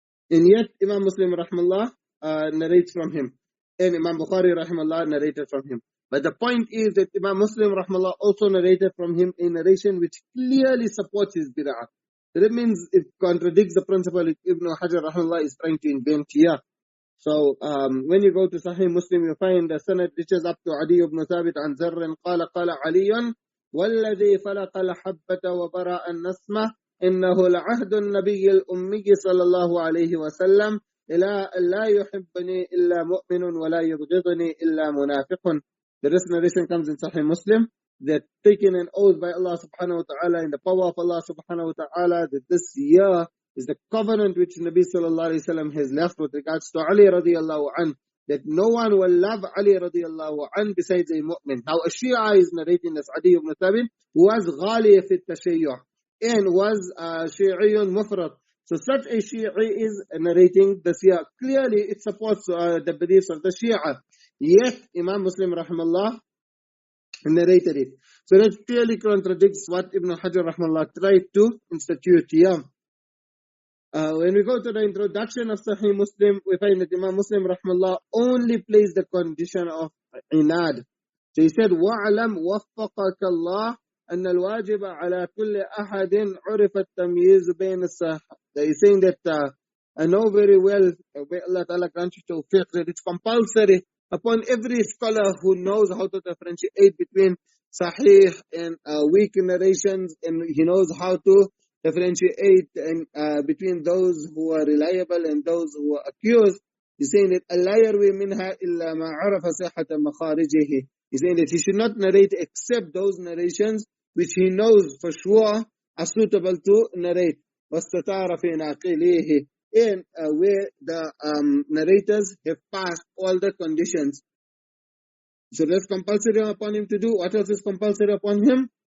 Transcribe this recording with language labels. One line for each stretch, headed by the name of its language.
English: And yet Imam Muslim rahmallah narrates from him, and Imam Bukhari rahmallah narrated from him. But the point is that Imam Muslim rahmallah also narrated from him a narration which clearly supports his bid'ah. So that means it contradicts the principle Ibn Hajar rahmallah is trying to invent here. So when you go to Sahih Muslim, you find the sanad reaches up to Adi ibn Thabit an Zarrin
Arabic: قال علي والذي فلق الحبة وبرأ النسمة إنه لعهد النبي الأمي صلى الله عليه وسلم إلى لا يحبني إلا مؤمن ولا يبغضني إلا منافق.
English: The rest narration comes in Sahih Muslim that taking an oath by Allah subhanahu wa ta'ala in the power of Allah subhanahu wa ta'ala that this year is the covenant which Nabi sallallahu alayhi wa sallam has left with regards to Ali radiallahu an, that no one will love Ali radiallahu an besides a mu'min. Now a Shia is narrating this Adi ibn Thabit, who was ghali fi tashayyu' and was Shi'iyun mufrat. So such a Shia is narrating this here. Clearly it supports the beliefs of the Shia. Yet Imam Muslim rahmallah narrated it. So that clearly contradicts what Ibn Hajar rahmallah tried to institute here. When we go to the introduction of Sahih Muslim, we find that Imam Muslim rahmallah only placed the condition of inad. So he said,
Arabic: وَعْلَمْ وَفَّقَكَ اللَّهِ أَنَّ الْوَاجِبَ عَلَى كُلِّ أَحَدٍ عُرِفَ التَّمْيِيزُ بَيْنَ السَّحَةِ.
English: He's saying that I know very well, may Allah Ta'ala grant you tawfiq, that it's compulsory upon every scholar who knows how to differentiate between sahih and weak narrations, and he knows how to differentiate between those who are reliable and those who are accused. He's saying that
Arabic: أَلَّا يَرْوِي مِنْهَا إِلَّا مَا عَرَفَ صِحَّةَ مَخَارِجِهِ.
English: He's saying that he should not narrate except those narrations which he knows for sure are suitable to narrate.
Arabic: وَاسْتَطَارَ فِي نَاقِلِهِ,
English: and where the narrators have passed all the conditions. So that's compulsory upon him to do. What else is compulsory upon him?